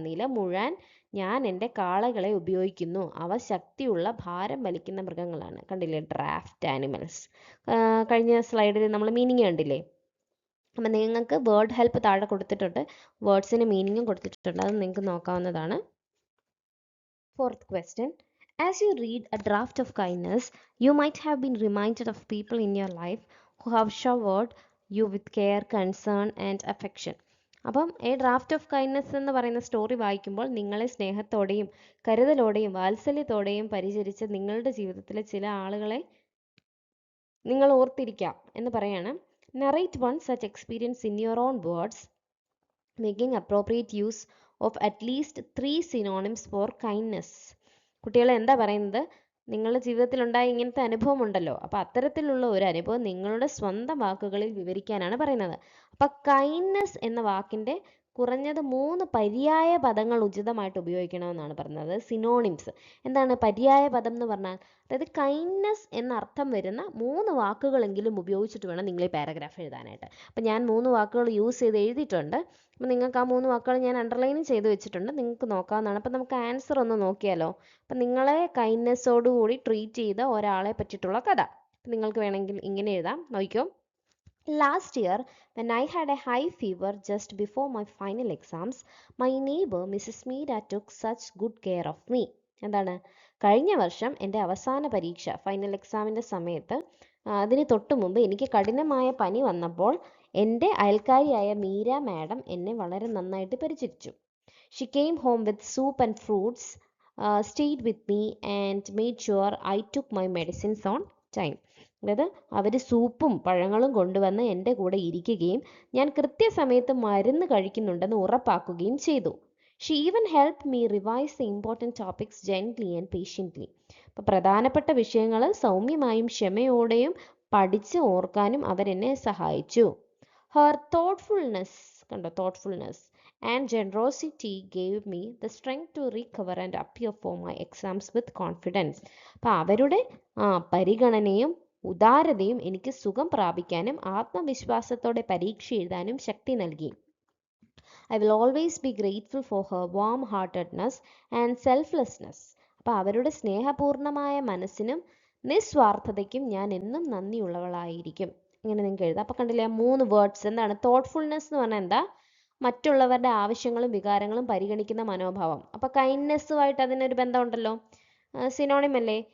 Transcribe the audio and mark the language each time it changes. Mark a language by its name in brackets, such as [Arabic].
[Malayalam] നിലമുഴാൻ ഞാൻ എൻ്റെ കാളകളെ ഉപയോഗിക്കുന്നു, അവ ശക്തിയുള്ള ഭാരം വലിക്കുന്ന മൃഗങ്ങളാണ്. കണ്ടില്ലേ, ഡ്രാഫ്റ്റ് ആനിമൽസ്. കഴിഞ്ഞ സ്ലൈഡിൽ നമ്മൾ മീനിങ് കണ്ടില്ലേ? അപ്പം നിങ്ങൾക്ക് വേർഡ് ഹെൽപ്പ് താഴെ കൊടുത്തിട്ടുണ്ട്, വേർഡ്സിന് മീനിങ്ങും കൊടുത്തിട്ടുണ്ട്, അത് നിങ്ങൾക്ക് നോക്കാവുന്നതാണ്. [English] Fourth question. As you read a draft of kindness, you might have been reminded of people in your life who have showered you with care, concern and affection. [Malayalam] അപ്പം എ ഡ്രാഫ്റ്റ് ഓഫ് കൈൻഡ്നെസ് എന്ന് പറയുന്ന story വായിക്കുമ്പോൾ നിങ്ങളെ സ്നേഹത്തോടെയും കരുതലോടെയും വാത്സല്യത്തോടെയും പരിചരിച്ച നിങ്ങളുടെ ജീവിതത്തിലെ ചില ആളുകളെ നിങ്ങൾ ഓർത്തിരിക്കാം എന്ന് പറയാണ്. [English] Narrate one such experience in your own words, making appropriate use of at least 3 synonyms for kindness. [Malayalam] കുട്ടികളെ എന്താ പറയുന്നത്? നിങ്ങളുടെ ജീവിതത്തിൽ ഉണ്ടായ ഇങ്ങനത്തെ അനുഭവം ഉണ്ടല്ലോ, അപ്പോൾ അത്തരത്തിലുള്ള ഒരു അനുഭവം നിങ്ങളുടെ സ്വന്തം വാക്കുകളിൽ വിവരിക്കാനാണ് പറയുന്നത്. അപ്പം കൈൻഡ്നെസ് എന്ന വാക്കിൻ്റെ കുറഞ്ഞത് 3 പര്യായ പദങ്ങൾ ഉചിതമായിട്ട് ഉപയോഗിക്കണമെന്നാണ് പറയുന്നത്. സിനോണിംസ് എന്താണ്? പര്യായ പദം എന്ന് പറഞ്ഞാൽ അതായത് കൈൻഡ്നെസ് എന്നർത്ഥം വരുന്ന 3 വാക്കുകളെങ്കിലും ഉപയോഗിച്ചിട്ട് വേണം നിങ്ങൾ ഈ പാരഗ്രാഫ് എഴുതാനായിട്ട്. അപ്പം ഞാൻ 3 വാക്കുകൾ യൂസ് ചെയ്ത് എഴുതിയിട്ടുണ്ട്. അപ്പം നിങ്ങൾക്ക് ആ 3 വാക്കുകൾ ഞാൻ അണ്ടർലൈനും ചെയ്ത് വെച്ചിട്ടുണ്ട്, നിങ്ങൾക്ക് നോക്കാവുന്നതാണ്. അപ്പം നമുക്ക് ആൻസർ ഒന്ന് നോക്കിയാലോ? അപ്പം നിങ്ങളെ കൈൻഡ്നെസ്സോടുകൂടി ട്രീറ്റ് ചെയ്ത ഒരാളെ പറ്റിയിട്ടുള്ള കഥ. നിങ്ങൾക്ക് വേണമെങ്കിൽ ഇങ്ങനെ എഴുതാം, നോക്കിക്കോ. [English] Last year, when I had a high fever just before my final exams, my neighbor Mrs. Meera took such good care of me. [Malayalam] എന്താണ്? കഴിഞ്ഞ വർഷം എൻ്റെ അവസാന പരീക്ഷ ഫൈനൽ എക്സാമിൻ്റെ സമയത്ത് അതിന് തൊട്ട് മുമ്പ് എനിക്ക് കഠിനമായ പനി വന്നപ്പോൾ എൻ്റെ അയൽക്കാരിയായ മീര മാഡം എന്നെ വളരെ നന്നായിട്ട് പരിചരിച്ചു. [English] She came home with soup and fruits, stayed with me and made sure I took my medicines on time. [Malayalam] അതായത് അവർ സൂപ്പും പഴങ്ങളും കൊണ്ടുവന്ന് എൻ്റെ കൂടെ ഇരിക്കുകയും ഞാൻ കൃത്യസമയത്ത് മരുന്ന് കഴിക്കുന്നുണ്ടെന്ന് ഉറപ്പാക്കുകയും ചെയ്തു. [English] She even help me revise the important topics gently and patiently. [Malayalam] അപ്പോൾ പ്രധാനപ്പെട്ട വിഷയങ്ങൾ സൗമ്യമായും ക്ഷമയോടെയും പഠിച്ച് ഓർക്കാനും അവരെന്നെ സഹായിച്ചു. [English] Her thoughtfulness, കണ്ടോ, thoughtfulness and generosity gave me the strength to recover and appear for my exams with confidence. [Malayalam] അപ്പോൾ അവരുടെ പരിഗണനയും ഉദാരതയും എനിക്ക് സുഖം പ്രാപിക്കാനും ആത്മവിശ്വാസത്തോടെ പരീക്ഷ എഴുതാനും ശക്തി നൽകി. [English] I will always be grateful for her warm heartedness and selflessness. [Malayalam] അപ്പോൾ അവരുടെ സ്നേഹപൂർണമായ മനസ്സിനും നിസ്വാർത്ഥതയ്ക്കും ഞാൻ എന്നും നന്ദിയുള്ളവളായിരിക്കും. ഇങ്ങനെ നിങ്ങൾക്ക് എഴുതാം. അപ്പോൾ കണ്ടില്ലേ 3 വേർഡ്സ്. എന്താണ് തോട്ട്ഫുൾനെസ് എന്ന് പറഞ്ഞാൽ? എന്താ? മറ്റുള്ളവരുടെ ആവശ്യങ്ങളും വികാരങ്ങളും പരിഗണിക്കുന്ന മനോഭാവം. അപ്പോൾ കൈൻഡ്നെസ്സുമായിട്ട് അതിനൊരു ബന്ധമുണ്ടല്ലോ, സിനോണിം അല്ലേ?